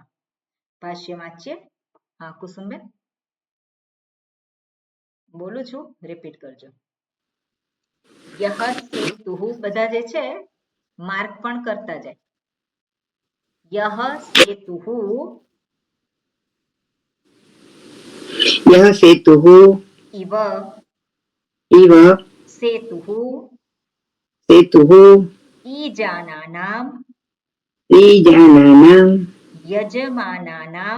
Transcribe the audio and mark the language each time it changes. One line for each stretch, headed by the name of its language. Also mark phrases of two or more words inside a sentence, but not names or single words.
Gujarati: ભાષ્ય વાંચીએ. હા કુસુમબેન, બોલું છું, રિપીટ કરજો.
Sanskrit: यः सेतुः,
Gujarati: બધા જે છે માર્ક પણ કરતા જાય.
Sanskrit: यः सेतुः यः सेतुः इव इव सेतुः सेतुः ईजानानां ईजानानां यजमानानां